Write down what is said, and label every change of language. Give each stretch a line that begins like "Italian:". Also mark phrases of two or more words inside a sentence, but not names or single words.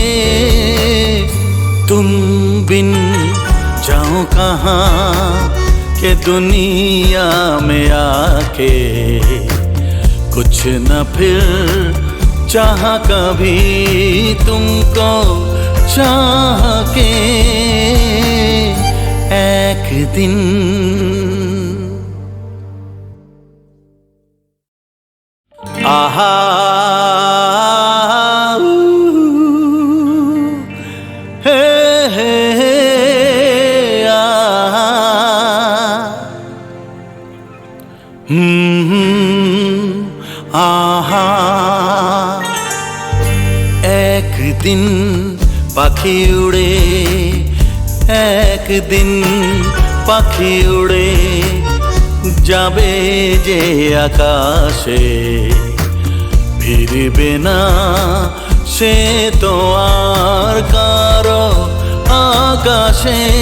Hindi: तुम बिन जाऊं कहाँ के दुनिया में आके, कुछ न फिर चाह कभी तुमको चाह के एक दिन। आहा हे हे आहा आहा।
Bangla: এক দিন পাখি উড়ে, একদিন পাখি উড়ে যাবে যে আকাশে, ফিরবে না সে তো আর কারো আকাশে।